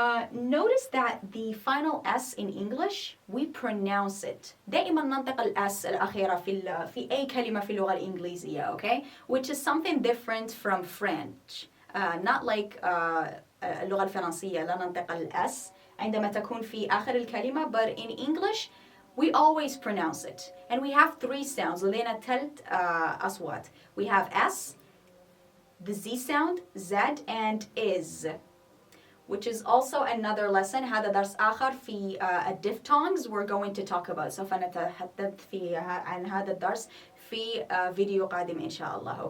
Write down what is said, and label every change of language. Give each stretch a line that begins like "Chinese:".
English: Notice that the final s in English, we pronounce it.
Arabic: دائما ننطق الاس الأخيرة في أي كلمة في اللغة الإنجليزية, okay?
English: Which is something different from French. Not like
Arabic: اللغة الفرنسية لا ننطق الاس عندما تكون في آخر الكلمة,
English: but in English, we always pronounce it. And we have 3 sounds.
Arabic: لدينا 3 أصوات.
English: We have S, the Z sound, Z, and is. Which is also another lesson.
Arabic: هذا درس آخر في
English: diphthongs we're going to talk about.
Arabic: سوف نتحدث عن هذا الدرس في فيديو قادم إن شاء الله.